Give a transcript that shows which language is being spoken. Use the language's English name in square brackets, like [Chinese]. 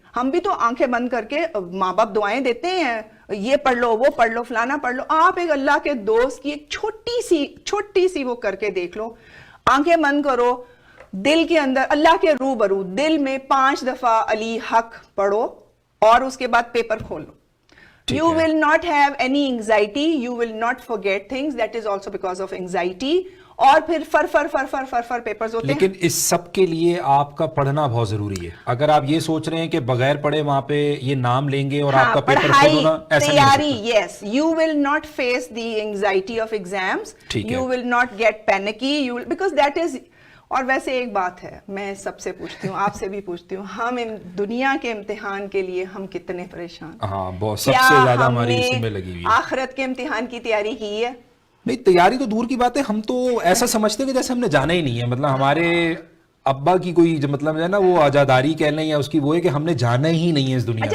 [Urdu] ہم بھی تو آنکھیں بند کر کے ماں باپ دعائیں دیتے ہیں, یہ پڑھ لو, وہ پڑھ لو, فلانا پڑھ لو. آپ ایک اللہ کے دوست کی ایک چھوٹی سی وہ کر کے دیکھ لو, آنکھیں بند کرو, دل کے اندر اللہ کے روبرو دل میں 5 دفعہ علی حق پڑھو, اور اس کے بعد پیپر کھولو. [English] You will not have any anxiety, you will not forget things, that is also because of anxiety. [Urdu] اور پھر فر پیپرز ہوتے ہیں. لیکن اس سب کے لیے آپ کا پڑھنا بہت ضروری ہے. اگر آپ یہ سوچ رہے ہیں کہ بغیر پڑھے وہاں پہ یہ نام لیں گے اور آپ کا پیپر خود ہونا, ایسا نہیں ہو سکتا. [English] Yes, you will not face the anxiety of exams, you will not get panicky, you will, because that is. [Urdu] اور ویسے ایک بات ہے, میں سب سے پوچھتی ہوں, آپ سے بھی پوچھتی ہوں, ہم دنیا کے امتحان کے لیے ہم کتنے پریشان. ہاں, بہت, سب سے زیادہ ہماری اسی میں لگی ہوئی ہے. آخرت کے امتحان کی تیاری کی ہے؟ نہیں, تیاری تو دور کی بات ہے, ہم تو ایسا سمجھتے ہیں کہ جیسے ہم نے جانا ہی نہیں ہے. مطلب ہمارے ابا کی کوئی مطلب ہے نا, وہ آزاداری کہہ لیں یا اس کی وہ ہے کہ ہم نے جانا ہی نہیں ہے اس دنیا سے.